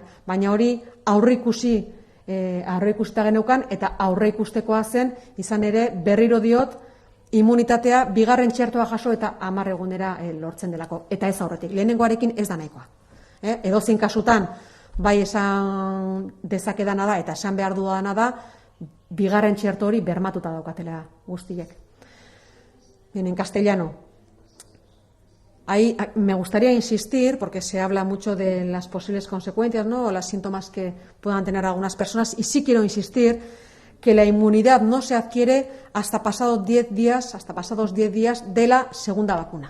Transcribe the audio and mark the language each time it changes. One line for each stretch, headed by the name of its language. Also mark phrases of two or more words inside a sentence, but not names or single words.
Basque: Baina hori aurreikusita geneukan, eta aurreikustekoa zen, izan ere berriro diot, immunitatea bigarren txertoa jaso eta 10 egunera lortzen delako. Eta ez aurretik, lehenengoarekin ez da nahikoa. Edozein kasutan, bai esan dezakedana da, eta esan behar dudana da, bigarren txerto hori bermatuta daukatela guztiek.
Spanish: En castellano. Ahí me gustaría insistir, porque se habla mucho de las posibles consecuencias, ¿no?, o los síntomas que puedan tener algunas personas, y sí quiero insistir que la inmunidad no se adquiere hasta pasados 10 días de la segunda vacuna.